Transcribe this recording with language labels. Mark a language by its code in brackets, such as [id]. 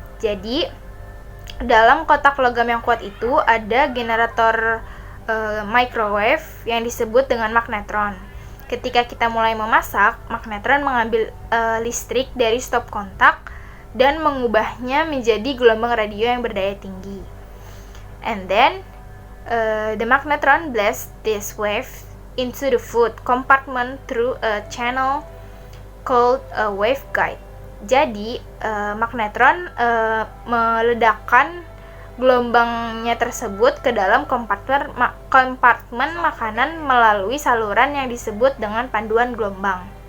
[id] Jadi, dalam kotak logam yang kuat itu ada generator microwave yang disebut dengan magnetron. Ketika kita mulai memasak, magnetron mengambil listrik dari stop kontak dan mengubahnya menjadi gelombang radio yang berdaya tinggi. [en] And then the magnetron blasts this wave into the food compartment through a channel called a waveguide. [id] Jadi magnetron meledakkan gelombangnya tersebut ke dalam kompartemen makanan melalui saluran yang disebut dengan panduan gelombang.